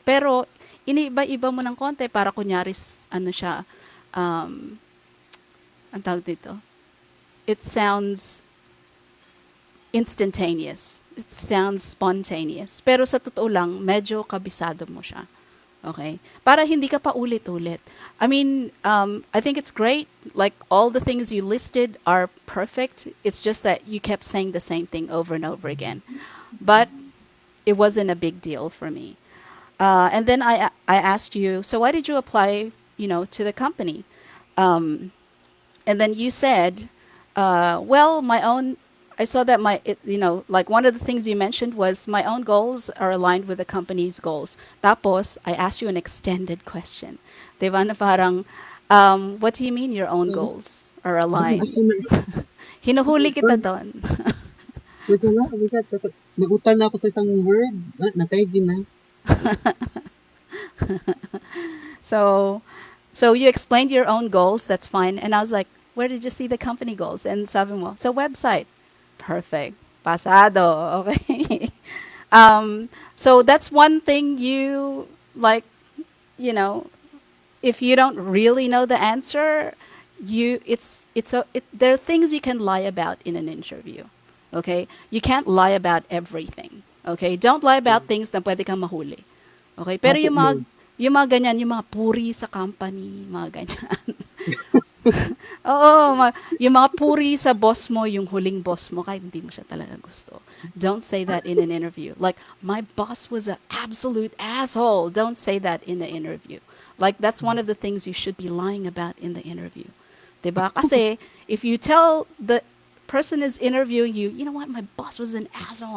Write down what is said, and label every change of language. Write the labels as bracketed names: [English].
[Filipino] Pero, iniiba-iba mo ng konti para kunyari, ano siya, ang tawag dito, [English] it sounds instantaneous. It sounds spontaneous. [Filipino] Pero sa totoo lang, medyo kabisado mo siya. Okay? Para hindi ka pa ulit-ulit. [English] I mean, I think it's great. Like, all the things you listed are perfect. It's just that you kept saying the same thing over and over again. But it wasn't a big deal for me. And then I asked you, so why did you apply, to the company? Um, and then you said, well, my own. I saw that like one of the things you mentioned was my own goals are aligned with the company's goals. Tapos, I asked you an extended question. [Filipino] Diba na parang, [English] what do you mean your own So, goals are [Filipino] ako, [English] aligned? [Filipino] ako na, Hinuhuli kita [English] Lord, [Filipino] doon. wait lang, nagutal na ako sa isang word. Nakaigi na. [English] So, so you explained your own goals. That's fine. And I was like, where did you see the company goals? [Filipino] And sabi mo, sa website. Perfect. Pasado. Okay. [English] So that's one thing you like, you know, if you don't really know the answer, there are things you can lie about in an interview. Okay? You can't lie about everything. Okay? Don't lie about things [Filipino] na pwede kang mahuli. [English] Okay? Pero [Filipino] Opo, Lord. yung mga ganyan, yung mga puri sa company, mga ganyan. Oo, yung mga puri sa boss mo, yung huling boss mo, kahit hindi mo siya talaga gusto. [English] Don't say that in an interview. Like, my boss was an absolute asshole. Don't say that in the interview. Like, that's one of the things you should be lying about in the interview. Diba? Kasi, if you tell the person is interviewing you, you know what, my boss was an asshole.